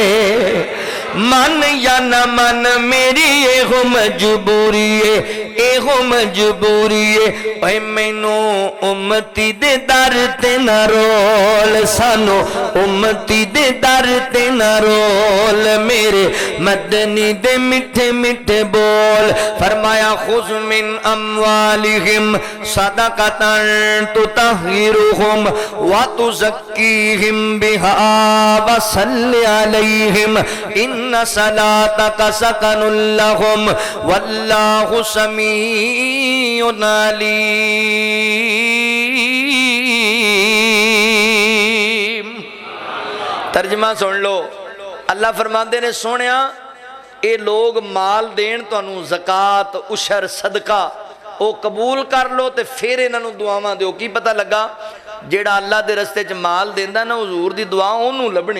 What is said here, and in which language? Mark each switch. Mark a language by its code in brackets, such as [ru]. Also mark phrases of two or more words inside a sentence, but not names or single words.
[pa] من یا نہ من میری ایہو مجبوری ہے، ایہو مجبوری ہے, एहो मजबूरी है। بھائی مینوں امتی دے در تے نہ رول، سانوں امتی دے در تے نہ رول میرے مدنی دے مٹھے مٹھے بول. [ar] فرمایا خذ من أموالهم صدقة تطهرهم و تزكيهم بها و صل عليهم إن صلاتك سكن لهم والله سميع عليم. [pa] ترجمہ سن لو. اللہ فرماتے نے سوہنیا یہ لوک مال دین تہانوں زکات عشر صدقہ وہ قبول کر لو تو پھر انہوں دعاواں دو. کی پتا لگا جیڑا اللہ کے رستے چ مال دیندا نا حضور دی دعا انہوں نے لبھنی.